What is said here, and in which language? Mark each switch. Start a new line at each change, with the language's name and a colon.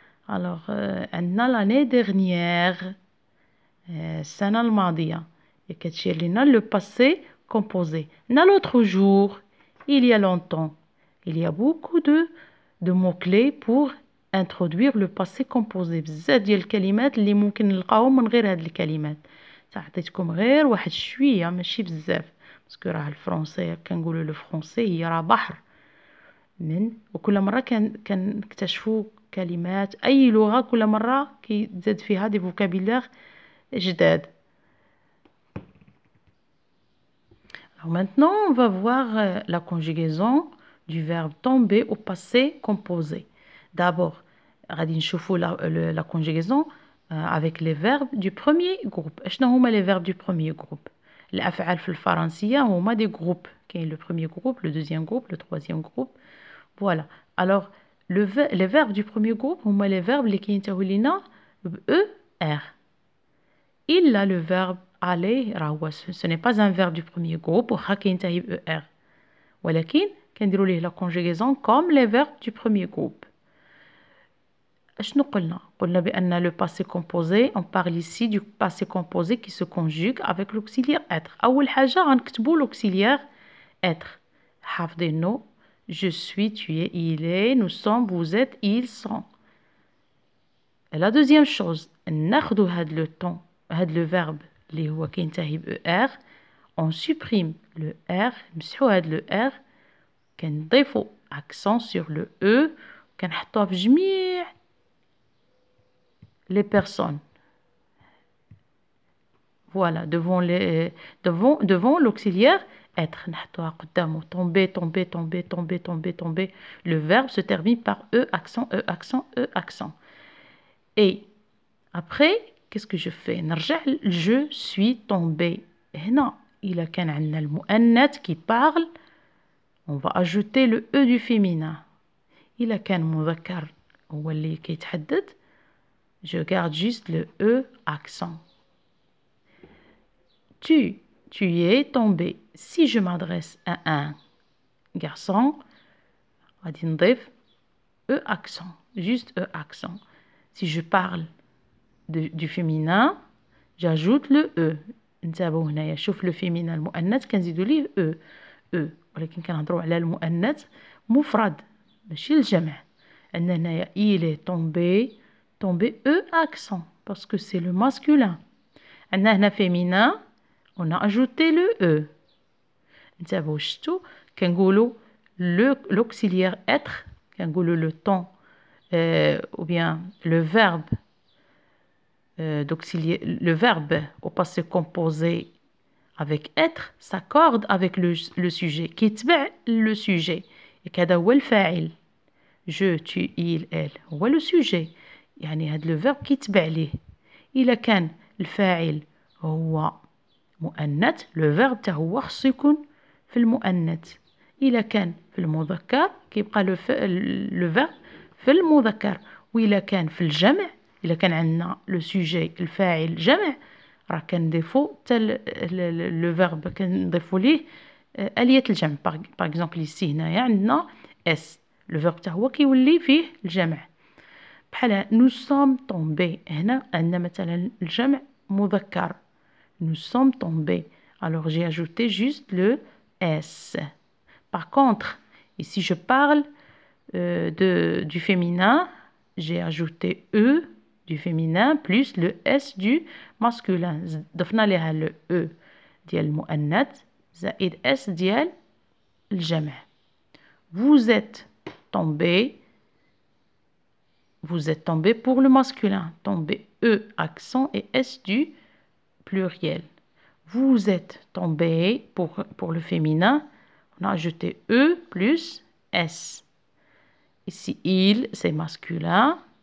French: Alors,
Arabic: عندنا
French: l'année dernière،
Arabic: السنة الماضية.
French: Le passé composé. L'autre jour, il y a longtemps. Il y a beaucoup de mots-clés pour introduire le passé composé.
Arabic: بزاف ديال الكلمات اللي ممكن نلقاهم من غير هاد الكلمات. عطيتكم غير واحد شوية ماشي بزاف. باسكو راه الفرنسي كنقولوا لو فرونسي هي راه بحر وكل مرة كنكتشفوا كلمات. أي لغة كل مرة كيتزاد فيها دي فوكابيلار جداد.
French: Alors maintenant, on va voir la conjugaison du verbe tomber au passé composé. D'abord,
Arabic: غادي نشوفوا
French: la conjugaison avec les verbes du premier groupe.
Arabic: اشنو هما
French: les verbes du premier groupe؟
Arabic: الأفعال في الفرنسية هما
French: des groupes. كاين le premier groupe, le deuxième groupe, le troisième groupe. Voilà. Alors, les verbes du premier groupe
Arabic: هما
French: les verbes
Arabic: اللي كينتهوا لينا ب
French: ER.
Arabic: إلا
French: le verbe aller
Arabic: راهو
French: ce n'est pas un verbe du premier groupe
Arabic: وخا كينتهي ب
French: ER.
Arabic: ولكن كنديروا ليه
French: la conjugaison comme les verbes du premier groupe.
Arabic: اشنو قلنا بأن
French: le passé composé, on parle ici du passé composé qui se conjugue avec l'auxiliaire être.
Arabic: أول حاجة غنكتبوا
French: l'auxiliaire être.
Arabic: حافظينو
French: je suis, tu es, il est, nous sommes, vous êtes, ils sont. Et la deuxième chose,
Arabic: ناخذوا هاد
French: le temps هاد le verbe
Arabic: اللي هو كينتهي ب
French: ER, on supprime le R,
Arabic: نمسحوا هاد
French: le R,
Arabic: كنضيفوا
French: accent sur le E,
Arabic: كنحطوها في جميع
French: les personnes. Voilà, devant l'auxiliaire être.
Arabic: نحطوها قدامه
French: tomber, tomber, tomber, tomber, tomber, tomber. Le verbe se termine par E accent, E accent, E accent. Et après, qu'est-ce que je fais؟
Arabic: نرجع
French: je suis tombé.
Arabic: هنا إلا كان عندنا المؤنث
French: qui parle, on va ajouter le E du féminin. إلا كان مذكر هو اللي كيتحدث, je garde juste le E accent. Tu es tombé. Si je m'adresse à un garçon,
Arabic: غادي نضيف
French: E accent, juste E accent. Si je parle du féminin, j'ajoute le E.
Arabic: انتبهوا هنايا, شوف le féminin المؤنث كنزيدوا ليه E. ولكن كنهضروا على المؤنث مفرد ماشي الجمع. عندنا هنايا
French: il est tombé E accent parce que c'est le masculin.
Arabic: عندنا هنا
French: féminin, on a ajouté le E.
Arabic: انتبهوا شفتوا كنقولوا
French: l'auxiliaire être, كنقولوا le temps ou bien le verbe le verbe au passé composé avec être s'accorde avec le sujet
Arabic: كيتبع
French: le sujet.
Arabic: هذا هو الفاعل.
French: je, tu, il, elle هو le sujet.
Arabic: يعني هذا le verbe كيتبع ليه. إلا كان الفاعل هو مؤنث, le verbe تا هو خصو يكون في المؤنث. إلا كان في المذكر كيبقى le verbe في المذكر. وإلا كان في الجمع, إلا كان عندنا لو سوجي الفاعل جمع, راه كنضيفو حتى لو فيرب كنضيفو ليه آلية الجمع. باغ اكزومبل ici هنايا عندنا اس, لو فيرب حتى هو كيولي فيه الجمع. بحال
French: nous sommes tombés,
Arabic: هنا عندنا مثلا الجمع مذكر
French: nous sommes tombés. Alors j'ai ajouté juste le S. Par contre, ici je parle du féminin, j'ai ajouté E du féminin plus le S du masculin.
Arabic: ضفنا لها le E ديال المؤنث زائد S ديال الجمع.
French: Vous êtes tombé pour le masculin. Tombé E accent et S du pluriel. Vous êtes tombé pour le féminin. On a ajouté E plus S. Ici, il, c'est masculin.